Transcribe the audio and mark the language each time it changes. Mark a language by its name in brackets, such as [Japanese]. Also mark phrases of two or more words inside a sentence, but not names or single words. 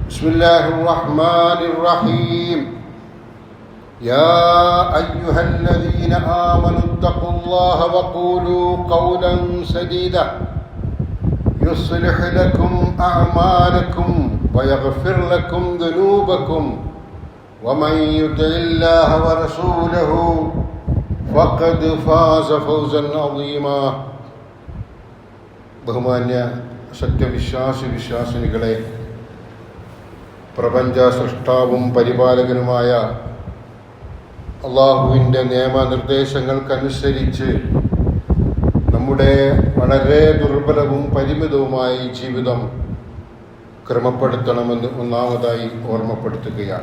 [Arabic] بسم الله الرحمن الرحيم يا أيها الذين آمنوا اتقوا الله وقولوا قولا سديدا يصلح لكم أعمالكم ويغفر لكم ذنوبكم ومن يطع الله ورسوله فقد فاز فوزا عظيما. [Malayalam] ബഹുമാന്യ സത്യവിശ്വാസിനികളെ, പ്രപഞ്ച സൃഷ്ടാവും പരിപാലകനുമായ അള്ളാഹുവിൻ്റെ നിയമനിർദ്ദേശങ്ങൾക്കനുസരിച്ച് നമ്മുടെ വളരെ ദുർബലവും പരിമിതവുമായ ഈ ജീവിതം ക്രമപ്പെടുത്തണമെന്ന് ഒന്നാമതായി ഓർമ്മപ്പെടുത്തുകയാണ്.